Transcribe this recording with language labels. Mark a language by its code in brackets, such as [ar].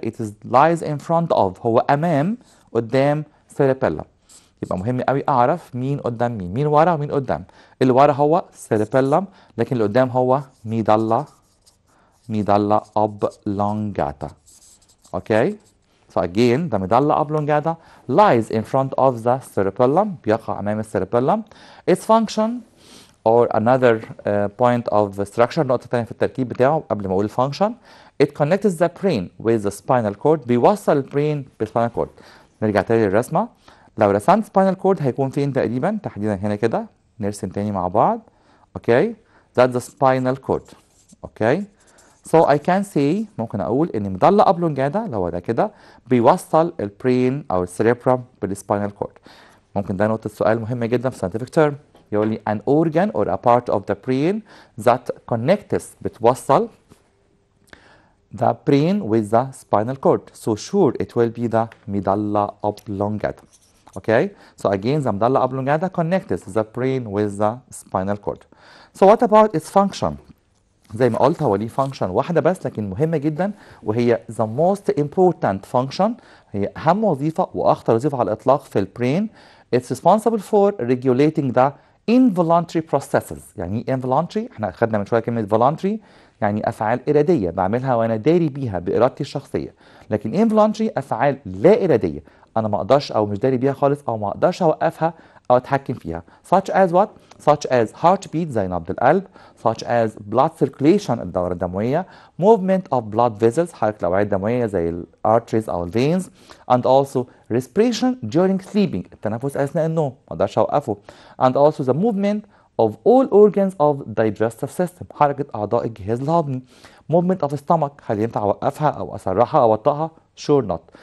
[en] It is lies in front of، [ar] هو أمام، قدام [en] cerebellum. [ar] يبقى مهم قوي أعرف مين قدام مين، مين ورا ومين قدام. اللي ورا هو cerebellum، لكن اللي قدام هو medulla oblongata. [en] Okay? So again, the medulla oblongata lies in front of the cerebellum، [ar] بيقع أمام السيربيلم. [en] Its function or another point of structure، [ar] نقطة تانية في التركيب بتاعه قبل ما أقول function. [en] It connects the brain with the spinal cord، [ar] بيوصل البرين بالspinal cord. نرجع تاني للرسمة. لو رسمت spinal cord هيكون فين تقريبا؟ تحديدا هنا كده. نرسم تاني مع بعض. [en] Okay? That's the spinal cord. Okay? [ar] So I can say، ممكن أقول إن ميدالا أوبلونجاتا لو ده كده بيوصل البرين أو السيريبرم بالسباينال كورد. ممكن ده نقطة سؤال مهمة جدا في [en] scientific term، [ar] يقول لي [en] an organ or a part of the brain that connects، بتوصل the brain with the spinal cord. So sure it will be the medulla oblongata. Okay, so again the medulla oblongata connects the brain with the spinal cord. So what about its function؟ [ar] زي ما قلت هو ليه فانكشن واحده بس لكن مهمه جدا، وهي [en] the most important function، [ar] هي اهم وظيفه واخطر وظيفه على الاطلاق في البرين. [en] It's responsible for regulating the involuntary processes. [ar] يعني ايه involuntary؟ احنا اخدنا من شويه كلمه voluntary، يعني افعال اراديه بعملها وانا داري بيها بارادتي الشخصيه، لكن involuntary افعال لا اراديه انا ما اقدرش او مش داري بيها خالص او ما اقدرش اوقفها او اتحكم فيها. [en] such as what؟ such as heartbeat [ar] زي نبض القلب، [en] such as blood circulation [ar] الدورة الدموية، [en] movement of blood vessels [ar] حركة الأوعية الدموية [en] زي ال arteries أو ال veins، and also respiration during sleeping [ar] التنفس أثناء النوم ما أقدرش أوقفه، [en] and also the movement of all organs of digestive system [ar] حركة أعضاء الجهاز الهضمي، [en] movement of stomach [ar] هل ينفع أوقفها أو أسرعها أو أبطئها؟ [en] sure not.